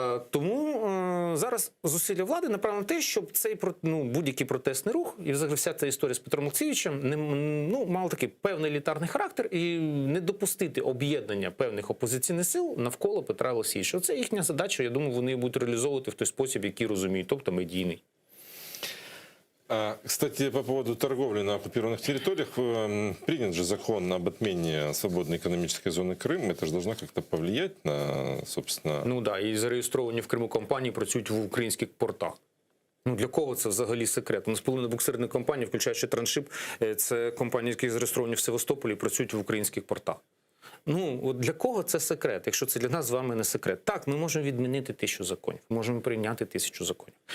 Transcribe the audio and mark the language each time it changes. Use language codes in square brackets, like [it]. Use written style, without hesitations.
[uk] Тому зараз зусилля влади направлено на те, щоб цей будь-який протестний рух і взагалі вся ця історія з Петром Олексійовичем мала такий певний елітарний характер і не допустити об'єднання певних опозиційних сил навколо Петра Олексійовича. Це їхня задача, я думаю, вони будуть реалізовувати в той спосіб, який розуміють, тобто медійний. [ru] Кстати, по поводу торговли на оккупированных территориях, принят же закон об отмене свободной экономической зоны Крым. Это же должно как-то повлиять на, собственно... [uk] Ну да, і зареєстровані в Криму компанії працюють в українських портах. Ну, для кого це взагалі секрет? У нас половина буксирних компаній, включаючи Траншип, це компанії, які зареєстровані в Севастополі і працюють в українських портах. Ну, от для кого це секрет, якщо це для нас з вами не секрет? Так, ми можемо відмінити 1000 законів, можемо прийняти 1000 законів.